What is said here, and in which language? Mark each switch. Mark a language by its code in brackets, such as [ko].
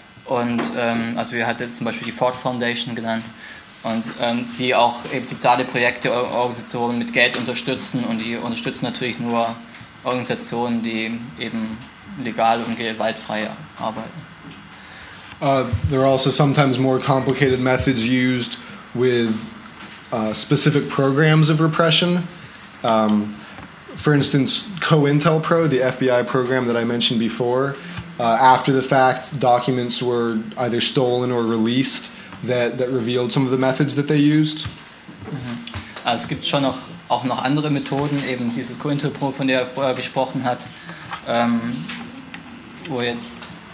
[de] Und also wir hatten zum Beispiel die Ford Foundation genannt. Und die auch eben soziale Projekte, Organisationen mit Geld unterstützen. Und die unterstützen natürlich nur Organisationen, die eben legal und gewaltfrei arbeiten. [en] There are also sometimes more complicated methods used with specific programs of repression. For instance, COINTELPRO, the FBI program that I mentioned before, after the fact, documents were either stolen or released that revealed some of the methods that they used. Mm-hmm. [de] Also, es gibt schon auch noch andere Methoden, eben dieses COINTELPRO, von der er vorher gesprochen hat, wo jetzt...